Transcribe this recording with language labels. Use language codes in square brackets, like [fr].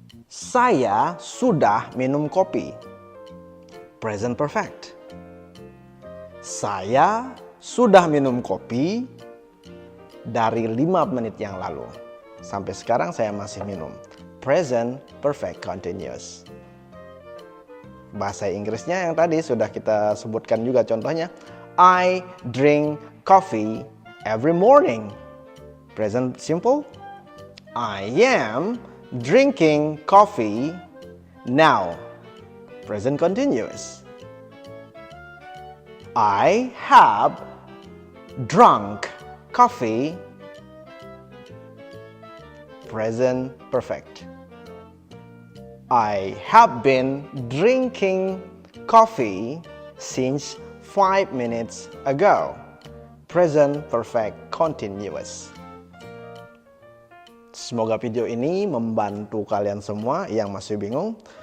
[id] Saya sudah minum kopi. Present perfect. Saya sudah minum kopi dari 5 menit yang lalu. Sampai sekarang saya masih minum. [en] Present perfect continuous. [id] Bahasa Inggrisnya yang tadi sudah kita sebutkan juga contohnya. [en] I drink coffee every morning. Present simple. I am drinking coffee now. Present continuous. I have drunk coffee. Present perfect. I have been drinking coffee since 5 minutes ago. Present perfect continuous. [id] Semoga video ini membantu kalian semua yang masih bingung.